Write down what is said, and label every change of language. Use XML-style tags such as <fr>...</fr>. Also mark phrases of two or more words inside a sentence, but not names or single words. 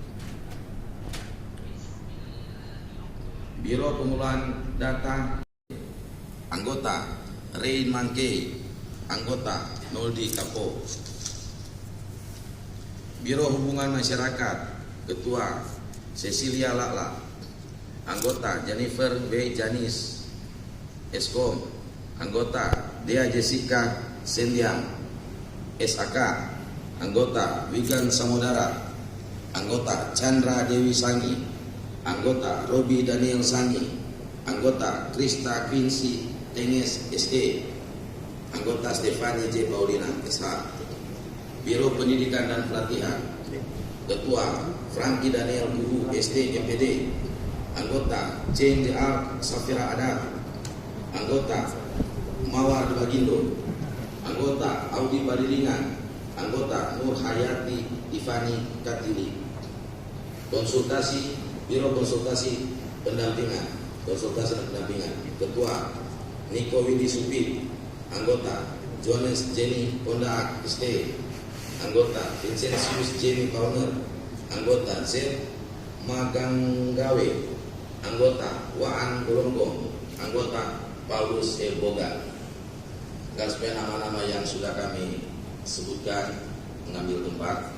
<id>Biro Pengolahan Data, Anggota Rain Mangke, Anggota Noldi Kapo. Biro Hubungan Masyarakat, Ketua Cecilia Lala, Anggota Jennifer B. Janis Eskom, Anggota Dea Jessica Sendiang SAK, Anggota Wigan Samudara, Anggota Chandra Dewi Sangi, Anggota Robi Daniel Sangi, Anggota Krista Quincy Tenges SE, Anggota Stefani J. Paulina SH. Biro Pendidikan dan Pelatihan, Ketua Franky Daniel Guru SD MPD, Anggota Jane D.R. Safira Adar, Anggota Mawar Bagindo, Anggota Audi Badilingan, Anggota Nur Hayati Ivani Katili. Konsultasi, Biro Konsultasi Pendampingan, Ketua Niko Widi Supit, Anggota Johannes Jenny Pondaak ST, Anggota Vincentius Jenny Pauner, Anggota Z Maganggawe, Anggota Waan Golonggong, Anggota Paulus E. Boga. Supaya nama-nama yang sudah kami sebutkan mengambil tempat.</id>